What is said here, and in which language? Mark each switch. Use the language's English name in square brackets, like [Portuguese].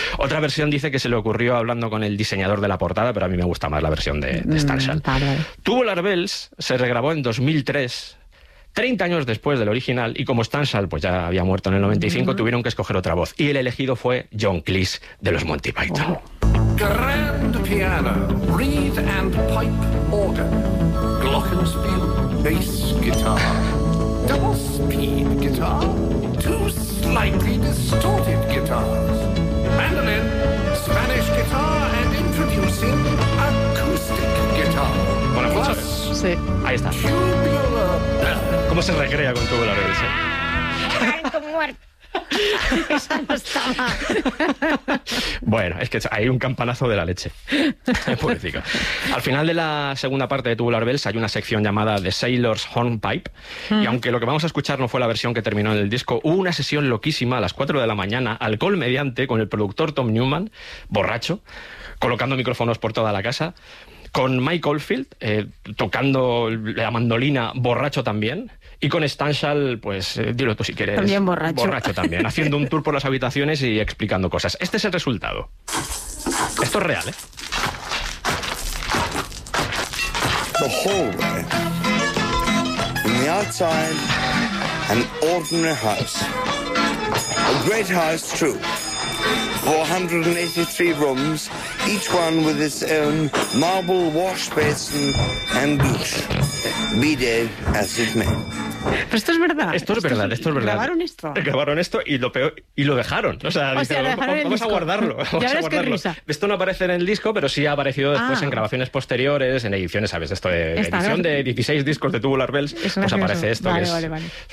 [Spanish] Otra versión dice que se le ocurrió hablando con el diseñador de la portada, pero a mí me gusta más la versión de Stanshall. Tubular Bells se regrabó en 2003, 30 años después del original, y como Stanshall pues ya había muerto en el 95, tuvieron que escoger otra voz. Y el elegido fue John Cleese, de los Monty Python. Oh. [English] Grand piano, reed and pipe organ, glockenspiel, bass guitar, double speed guitar, two slightly distorted guitars, mandolin, Spanish guitar, and introducing acoustic guitar. [Spanish] Bueno, plus, pues, sí. Ahí está. Tubular. ¿Cómo se recrea con tubular bells? Estoy muerto. Eso no estaba. Bueno, es que hay un campanazo de la leche. Pobrecito. Al final de la segunda parte de Tubular Bells hay una sección llamada The Sailor's Hornpipe. Y aunque lo que vamos a escuchar no fue la versión que terminó en el disco, hubo una sesión loquísima a las 4 de la mañana, alcohol mediante, con el productor Tom Newman, borracho, colocando micrófonos por toda la casa, con Mike Oldfield tocando la mandolina, borracho también. Y con Stanshall, pues, dilo tú si quieres. También borracho. Borracho también, haciendo un tour por las habitaciones y explicando cosas. Este es el resultado. Esto es real, ¿eh? [English] The hallway. In the outside, an ordinary house. A great house, true. 483 rooms, each one with its own marble wash basin and douche. Be dead as it may. [Spanish] Pero esto es verdad. Esto es verdad. Grabaron esto. Grabaron esto y lo dejaron. O sea, vamos a guardarlo. Esto no aparece en el disco, pero sí ha aparecido después en grabaciones posteriores, en ediciones, ¿sabes? Esto de edición de 16 discos de Tubular Bells, pues aparece esto. Vale, es